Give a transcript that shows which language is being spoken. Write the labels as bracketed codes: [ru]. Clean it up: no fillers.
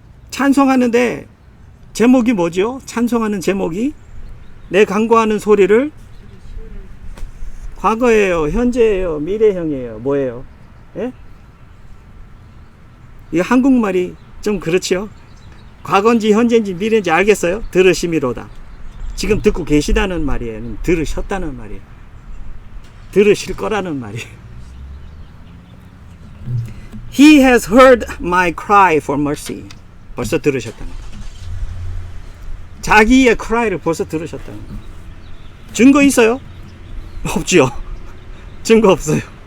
[ko] 찬송하는데 제목이 뭐죠? 찬송하는 제목이 내 간구하는 소리를, 과거예요, 현재예요, 미래형이에요, 뭐예요? 예? 이 한국말이 좀 그렇지요? 과거인지 현재인지 미래인지 알겠어요? 들으심이로다. 지금 듣고 계시다는 말이에요. 들으셨다는 말이에요. 들으실 거라는 말이에요. [en] He has heard my cry for mercy. [ko] 벌써 들으셨다는 거예요. 자기의 cry를 벌써 들으셨다는 거예요. 증거 있어요? 없지요. 증거 없어요.